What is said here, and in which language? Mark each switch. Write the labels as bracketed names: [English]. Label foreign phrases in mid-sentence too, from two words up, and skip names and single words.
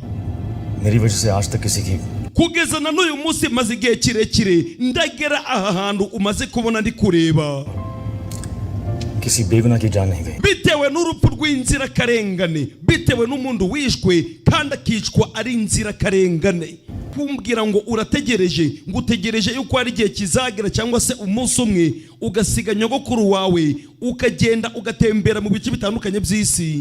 [Hindi] मेरी वजह से आज तक किसी की [Kinyarwanda] kugeza na n'uyu munsi maze igihe kirekire ndagera aha hantu umaze kubona ndi kureba [Hindi] किसी बेगुनाह की जान नहीं गई [Kinyarwanda] bitewe bitewe n'urupfu rw'inzirakarengane, bitewe n'umuntu wishwe kandi akicwa ari inzirakarengane. Kumbwira ngo urategereje, ngo utegereje yuko hari igihe kizagera cyangwa se umunsi umwe ugasiga nyogokuru wawe ukagenda ugatembera mu bice bitandukanye by'isi.